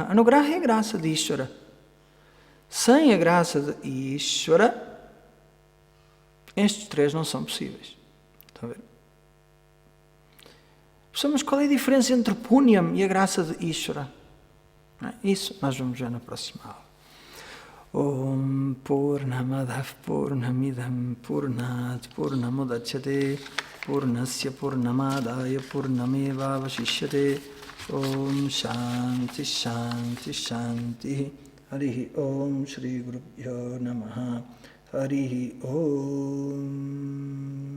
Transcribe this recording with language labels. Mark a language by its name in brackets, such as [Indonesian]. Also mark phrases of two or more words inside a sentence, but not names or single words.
[Portuguese] Anugraha é a graça de Ishvara. Sem a graça de Ishvara, estes três não são possíveis. Estão a ver? Mas qual é a diferença entre Punyam e a graça de Ishvara? Isso nós vamos ver na próxima aula. [Sanskrit] ॐ पूर्णमदः पूर्णमिदं पूर्णात् पूर्णमुदच्यते पूर्णस्य पूर्णमादाय पूर्णमेवावशिष्यते ॐ शान्तिः शान्तिः शान्तिः हरिः ॐ श्री गुरुभ्यो नमः हरिः ॐ